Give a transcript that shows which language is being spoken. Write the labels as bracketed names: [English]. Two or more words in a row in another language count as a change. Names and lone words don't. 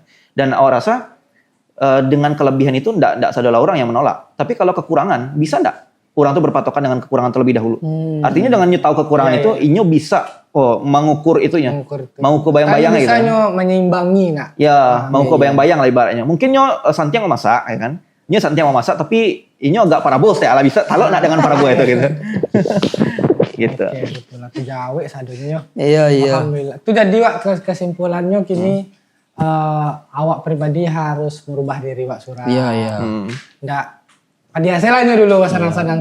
[Indonesian] Dan awak rasa dengan kelebihan itu nggak adalah orang yang menolak. Tapi kalau kekurangan, bisa nggak orang tuh berpatokan dengan kekurangan terlebih dahulu? [Minangkabau] Artinya dengan nyo tahu kekurangan itu, inyo bisa mengukur itunya. [Indonesian] Mengukur bayang-bayang gitu. [Minangkabau] Bisa nyo menyeimbangi nak. [Indonesian] Ya, mengukur bayang-bayang lah ibaratnya. [Minangkabau] Mungkin nyo santiang mau masak, ya kan? Nyo santiang mau masak, tapi inyo agak parabos ya, lah bisa kalau nak dengan parabos itu gitu. [Indonesian] Gitu. Oke, betul lah. [Minangkabau] Jawa sadonya. [Indonesian] Iya. Alhamdulillah. Itu jadi Wak kesimpulannya kini awak pribadi harus merubah diri Wak Surah. Iya. Nggak biasalahnya dulu senang-senang